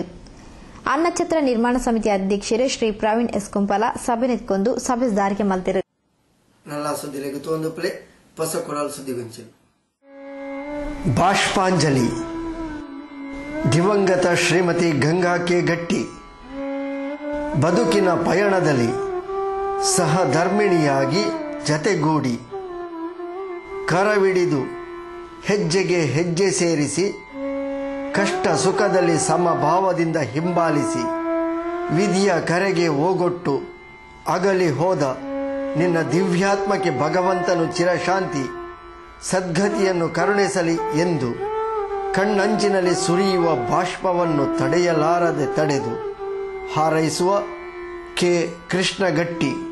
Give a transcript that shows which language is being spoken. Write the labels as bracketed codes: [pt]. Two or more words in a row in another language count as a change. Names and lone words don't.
[tcy] ಅನ್ನಛತ್ರ ನಿರ್ಮಾಣ ಸಮಿತಿ ಅಧ್ಯಕ್ಷರು ಶ್ರೀ ಪ್ರವೀಣ್ ಎಸ್ ಕುಂಪಲ ಸಭೆ ನೆತ್ಕೊಂಡು ಸಭೆ ದಾರಿಗೆ ಮಲ್ತಿರು. ನಲ್ಲಾ ಸುದ್ದಿಲೆಗೆ ತೋಂದು ಪ್ಲೇ ಹೊಸ ಕೊರಲ್ ಸುದ್ದಿಗೊಂಚಿಲ್ ಬಾಷ್ಪಾಂಜಲಿ ದಿವಂಗತ ಶ್ರೀಮತಿ ಗಂಗಾ [kn] ಕೆ ಗಟ್ಟಿ ಬದುಕಿನ ಪಯಣದಲ್ಲಿ ಸಹಧರ್ಮಿಣಿಯಾಗಿ ಜತೆಗೂಡಿ ಕರವಿಡಿದು ಹೆಜ್ಜೆಗೆ ಹೆಜ್ಜೆ ಸೇರಿಸಿ ಕಷ್ಟ ಸುಖದಲ್ಲಿ ಸಮಭಾವದಿಂದ ಹಿಂಬಾಲಿಸಿ ವಿಧಿಯ ಕರೆಗೆ ಓಗೊಟ್ಟು ಅಗಲಿ ಹೋದ ನಿನ್ನ ದಿವ್ಯಾತ್ಮಕ್ಕೆ ಭಗವಂತನು ಚಿರಶಾಂತಿ ಸದ್ಗತಿಯನ್ನು ಕರುಣಿಸಲಿ ಎಂದು ಕಣ್ಣಂಚಿನಲ್ಲಿ ಸುರಿಯುವ ಬಾಷ್ಪವನ್ನು ತಡೆಯಲಾರದೆ ತಡೆದು ಹಾರೈಸುವ ಕೆ ಕೃಷ್ಣಗಟ್ಟಿ.